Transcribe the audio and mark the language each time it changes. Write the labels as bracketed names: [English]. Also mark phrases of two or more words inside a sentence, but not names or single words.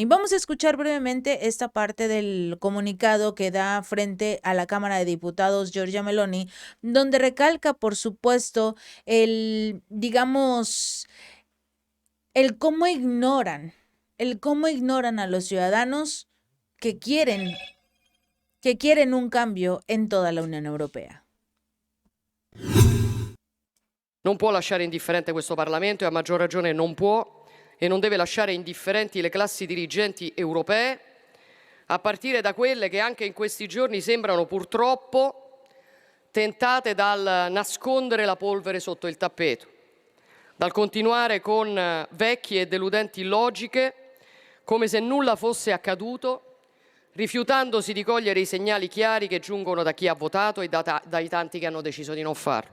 [Spanish] Vamos a escuchar brevemente esta parte del comunicado que da frente a la Cámara de Diputados Giorgia Meloni, donde recalca, por supuesto, digamos, el cómo ignoran a los ciudadanos que quieren un cambio en toda la Unión Europea. [Italian] non può lasciare indifferente questo Parlamento e a maggior ragione non può e non deve lasciare indifferenti le classi dirigenti europee, a partire da quelle che anche in questi giorni sembrano purtroppo tentate dal nascondere la polvere sotto il tappeto, dal continuare con vecchie e deludenti logiche come se nulla fosse accaduto, rifiutandosi di cogliere i segnali chiari che giungono da chi ha votato e dai tanti che hanno deciso di non farlo.